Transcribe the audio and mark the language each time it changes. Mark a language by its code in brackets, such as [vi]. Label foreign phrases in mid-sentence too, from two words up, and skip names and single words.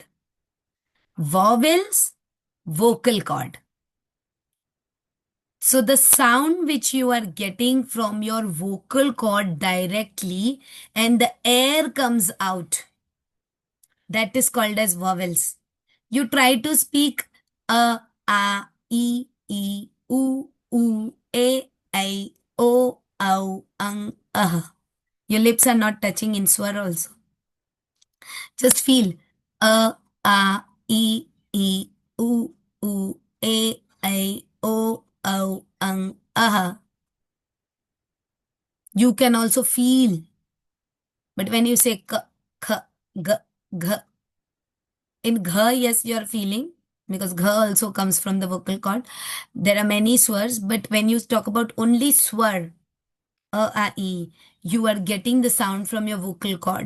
[en] Vowels, vocal cord. So the sound which you are getting from your vocal cord directly and the air comes out, that is called as vowels. You try to speak e, u, a, o, ah. Your lips are not touching in swar also. Just feel a, e, u, a, o, ah. You can also feel. But when you say k, k, g, g, in gha, yes, you are feeling because gha also comes from the vocal cord. There are many swars, but when you talk about only swar, e, you are getting the sound from your vocal cord.